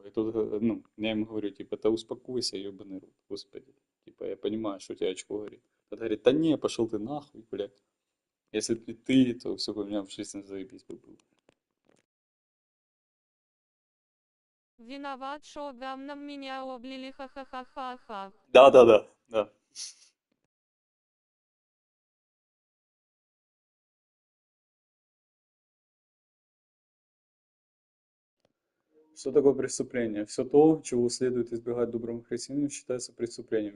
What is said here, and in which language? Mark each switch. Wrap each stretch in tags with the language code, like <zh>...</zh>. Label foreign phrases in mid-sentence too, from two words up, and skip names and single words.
<ru>И тут, ну, я ему говорю, типа, да успокойся, ебаный рот, господи. Типа, я понимаю, что у тебя очко говорит. Он говорит, да не, пошел ты нахуй, блядь. Если бы не ты, то все бы у меня в жизни заебись бы было. Виноват, что говном меня облили, ха-ха-ха-ха-ха. Да. Что такое преступление? Все то, чего следует избегать доброму христианину, считается преступлением.</ru>